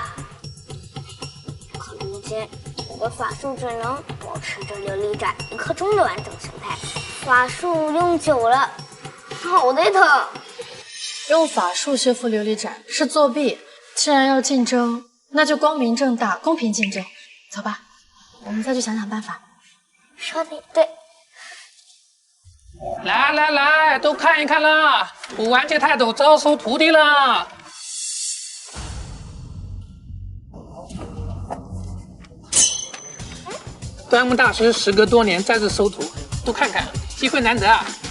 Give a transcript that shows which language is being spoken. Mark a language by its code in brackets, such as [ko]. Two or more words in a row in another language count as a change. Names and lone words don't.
[zh] 可如今我的法術只能保持着琉璃盞1刻鐘的完整形態，法術用久了好得疼。用法術修復琉璃盞是作弊，既然要競爭，那就光明正大、公平競爭。走吧，我們再去想想辦法。說的也對。来来来，都看一看啦！古玩界泰斗招收徒弟啦！端木大师时隔多年再次收徒，都看看，机会难得啊！